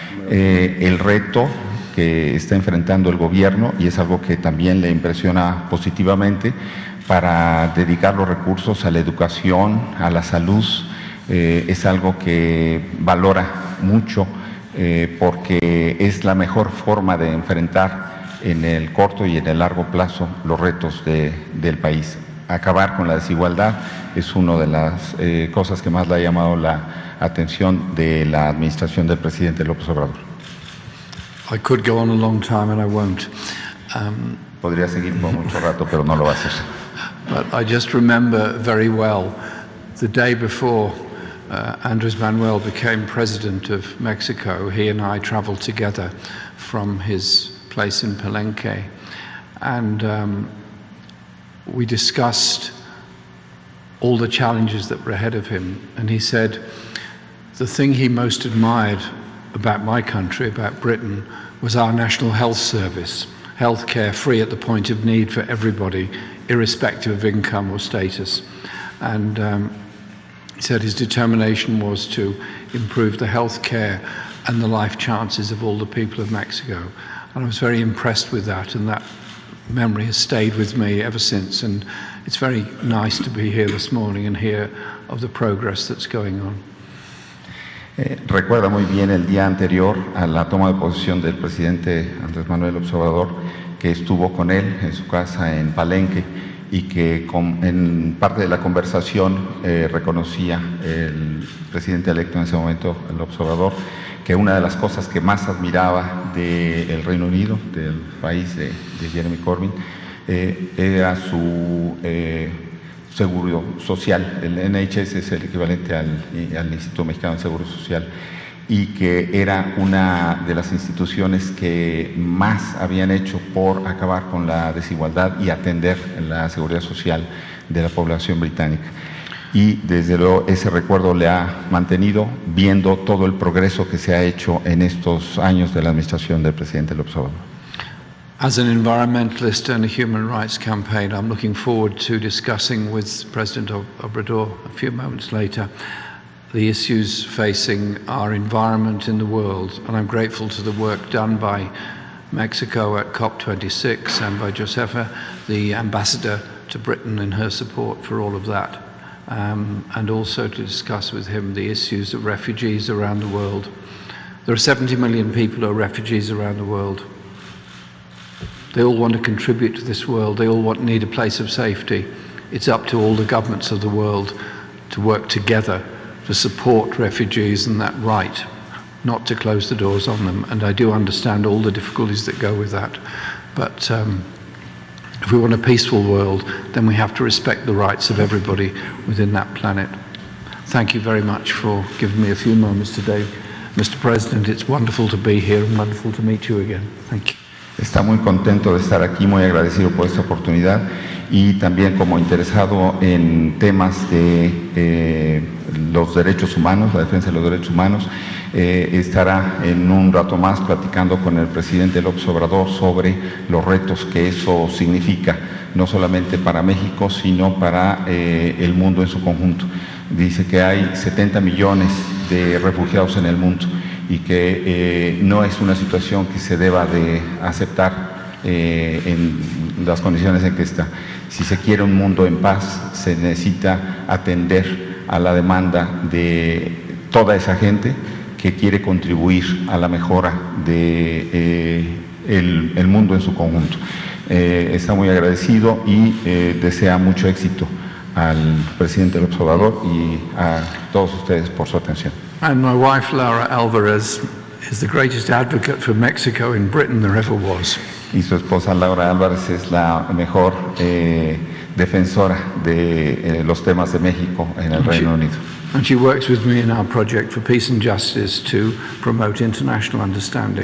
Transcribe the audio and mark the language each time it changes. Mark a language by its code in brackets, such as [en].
[es] El reto que está enfrentando el gobierno, y es algo que también le impresiona positivamente, para dedicar los recursos a la educación, a la salud, es algo que valora mucho porque es la mejor forma de enfrentar en el corto y en el largo plazo los retos del país. Acabar con la desigualdad es una de las cosas que más le ha llamado la atención de la administración del presidente López Obrador. [en] I could go on a long time and I won't. [es] Podría seguir por mucho rato, pero no lo va a hacer. [en] But I just remember very well the day before Andrés Manuel became president of Mexico. He and I traveled together from his place in Palenque, and we discussed all the challenges that were ahead of him. And he said the thing he most admired about my country, about Britain, was our National Health Service, healthcare free at the point of need for everybody, irrespective of income or status. And he said his determination was to improve the health care and the life chances of all the people of Mexico. And I was very impressed with that, and that memory has stayed with me ever since. And it's very nice to be here this morning and hear of the progress that's going on. [es] Recuerda muy bien el día anterior a la toma de posesión del presidente Andrés Manuel López Obrador, que estuvo con él en su casa en Palenque y que en parte de la conversación reconocía el presidente electo en ese momento, López Obrador, que una de las cosas que más admiraba del Reino Unido, del país de Jeremy Corbyn, era su seguro social. El NHS es el equivalente al Instituto Mexicano de Seguro Social, y que era una de las instituciones que más habían hecho por acabar con la desigualdad y atender la seguridad social de la población británica. Y desde luego ese recuerdo le ha mantenido, viendo todo el progreso que se ha hecho en estos años de la administración del presidente López Obrador. [en] As an environmentalist and a human rights campaign, I'm looking forward to discussing with President Obrador a few moments later the issues facing our environment in the world, and I'm grateful to the work done by Mexico at COP26 and by Josefa, the ambassador to Britain, in her support for all of that, and also to discuss with him the issues of refugees around the world. There are 70 million people who are refugees around the world. They all want to contribute to this world. They all need a place of safety. It's up to all the governments of the world to work together to support refugees and that right, not to close the doors on them. And I do understand all the difficulties that go with that. But if we want a peaceful world, then we have to respect the rights of everybody within that planet. Thank you very much for giving me a few moments today, Mr. President. It's wonderful to be here and wonderful to meet you again. Thank you. [es] Está muy contento de estar aquí, muy agradecido por esta oportunidad, y también como interesado en temas de los derechos humanos, la defensa de los derechos humanos, estará en un rato más platicando con el presidente López Obrador sobre los retos que eso significa, no solamente para México, sino para el mundo en su conjunto. Dice que hay 70 millones de refugiados en el mundo y que no es una situación que se deba de aceptar en las condiciones en que está. Si se quiere un mundo en paz, se necesita atender a la demanda de toda esa gente que quiere contribuir a la mejora de el mundo en su conjunto. Está muy agradecido y desea mucho éxito al presidente López Obrador y a todos ustedes por su atención. [en] And my wife, Laura Alvarez, is the greatest advocate for Mexico in Britain there ever was. [es] Y su esposa Laura Álvarez es la mejor defensora de los temas de México en el Reino Unido. [en] And she works with me in our project for peace and justice to promote international understanding.